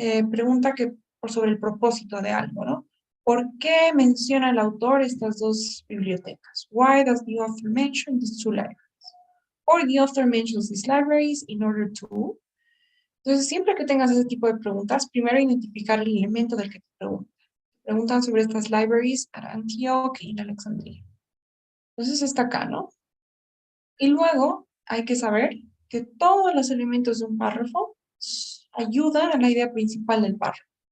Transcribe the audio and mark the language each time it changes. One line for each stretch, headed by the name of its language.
Spanish: Pregunta que sobre el propósito de algo, ¿no? ¿Por qué menciona el autor estas dos bibliotecas?
English: Why does the author mention these two libraries? Or the author mentions these libraries in order to.
Spanish: Entonces, siempre que tengas ese tipo de preguntas, primero identificar el elemento del que te preguntan. Preguntan sobre estas
English: libraries at Antioch
Spanish: y en Alexandria. Entonces está acá, ¿no? Y luego hay que saber que todos los elementos de un párrafo ayudan a la idea principal del párrafo.